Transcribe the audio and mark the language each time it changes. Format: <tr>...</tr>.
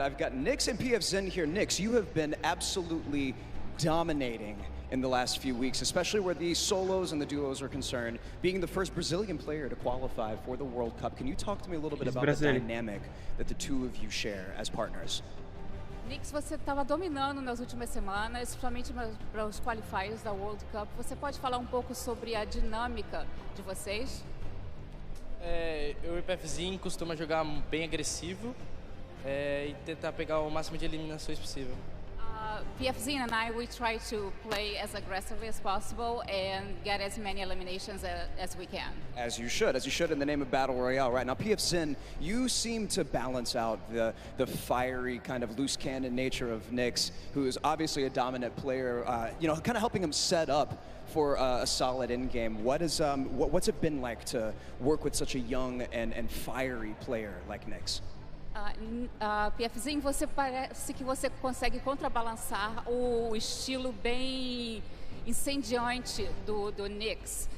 <en>I've got Nix and PF Zin here. Nix, you have been absolutely dominating in the last few weeks, especially where the solos and the duos are concerned, being the first Brazilian player to qualify for the World Cup. Can you talk to me a little bit about the dynamic that the two of you share as partners?</en> <pt>Knicks, você estava dominando nas últimas semanas, principalmente para os qualifiers da World Cup. Você pode falar um pouco sobre a dinâmica de vocês? Eu e o PFzinho costuma jogar bem agressivo e tentar pegar o máximo de eliminações possível.</pt> <en>PFZ and I, we try to play as aggressively as possible and get as many eliminations as we can. As you should in the name of Battle Royale, right? Now, PFZ, you seem to balance out the fiery kind of loose cannon nature of Nyx, who is obviously a dominant player, you know, kind of helping him set up for a solid end game. What's it been like to work with such a young and fiery player like Nyx?</en> <pt>PFzinho, você parece que você consegue contrabalançar o estilo bem incendiante do Nyx.</pt>